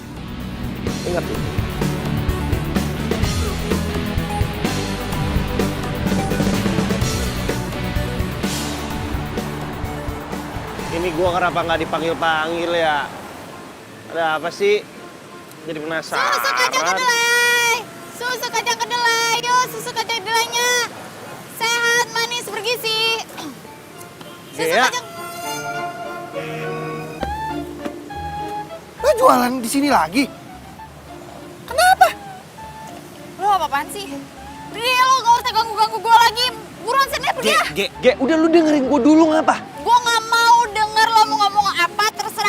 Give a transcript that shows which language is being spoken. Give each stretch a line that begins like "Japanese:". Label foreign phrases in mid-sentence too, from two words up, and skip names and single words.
Indonesian: Ingat tuh. Ini gua kenapa nggak dipanggil-panggil ya? Ada apa sih? Jadi penasaran. Susu kacang kedelai. Susu kacang kedelai. Yuk, susu kacang kedelainya. Sehat, manis, bergizi. Susu Gea. kacang. Lo jualan di sini lagi? Kenapa? Lo apa-apaan sih? Ria, lo gak usah ganggu-ganggu gue lagi. Buruan sini pergi ya. Ge, udah lu dengerin gua dulu ngapa? Gue gak mau denger lo mau ngomong apa, terserah.